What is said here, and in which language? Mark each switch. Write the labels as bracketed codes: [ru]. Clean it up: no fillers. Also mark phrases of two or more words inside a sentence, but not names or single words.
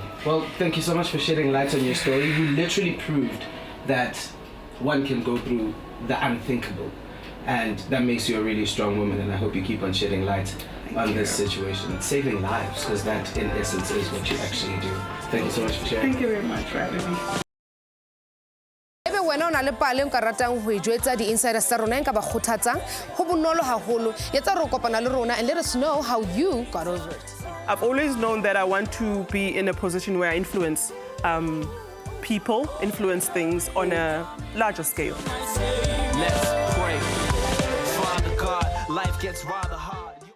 [en] Well, thank you so much for shedding light on your story. You literally proved that one can go through the unthinkable, and that makes you a really strong woman, and I hope you keep on shedding light on this situation, saving lives, because that in essence is what you actually do. Thank you so much for sharing. Thank you very much for having me. [st] Wena o na le pale nka ratang ho ijwetsa di insiders tsa rona nka ba khothatsang ho bonolo haholo yetsa re kopana le rona [en] and let us know how you got over it. I've always known that I want to be in a position where I influence people, influence things on a larger scale. Let's pray. Father God, life gets rather hard.